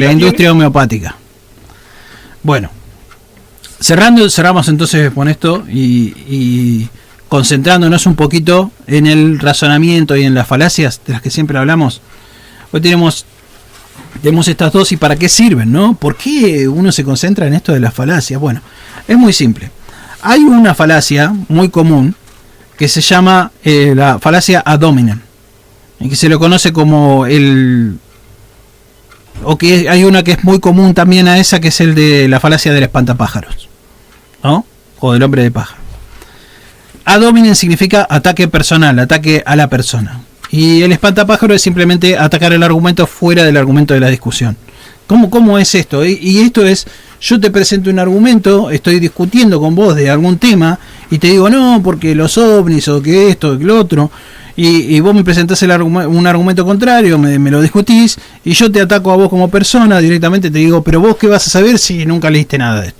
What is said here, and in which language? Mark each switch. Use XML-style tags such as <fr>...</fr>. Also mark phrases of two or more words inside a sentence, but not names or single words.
<es>la industria homeopática. Bueno, cerramos entonces con esto y concentrándonos un poquito en el razonamiento y en las falacias de las que siempre hablamos. Hoy tenemos estas dos y para qué sirven, ¿no? ¿Por qué uno se concentra en esto de las falacias? Bueno, es muy simple. Hay una falacia muy común que se llama la falacia</es> <la>ad hominem,</la> <es>y que se lo conoce como o que hay una que es muy común también a esa, que es el de la falacia del espantapájaros, ¿no? O del hombre de paja.</es> <la>Ad hominem</la> <es>significa ataque personal, ataque a la persona. Y el espantapájaro es simplemente atacar el argumento fuera del argumento de la discusión. ¿Cómo es esto? Y esto es, yo te presento un argumento, estoy discutiendo con vos de algún tema, y te digo, no, porque los ovnis, o que esto, o que lo otro, y vos me presentás un argumento contrario, me lo discutís, y yo te ataco a vos como persona, directamente te digo, pero vos qué vas a saber si nunca leíste nada de esto.</es>